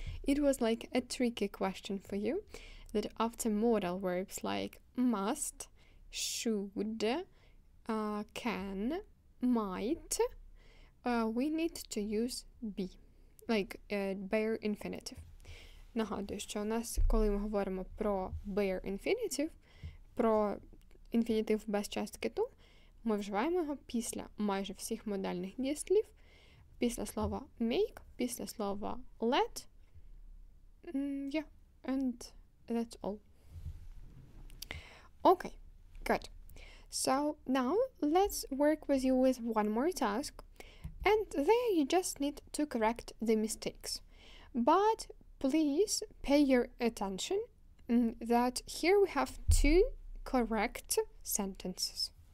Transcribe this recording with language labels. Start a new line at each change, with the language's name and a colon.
English: It was like a tricky question for you, that after modal verbs like must, should, can, might, we need to use be, like bare infinitive.
Ukrainian: Нагадую, що у нас, коли ми говоримо про
English: bare infinitive,
Ukrainian: про інфінітив без частки to, ми вживаємо його після майже всіх модальних дієслів, після слова make, після слова let,
English: yeah, and that's all. Okay, good. So now let's work with you with one more task, and there you just need to correct the mistakes. But please pay your attention that here we have 2 correct sentences.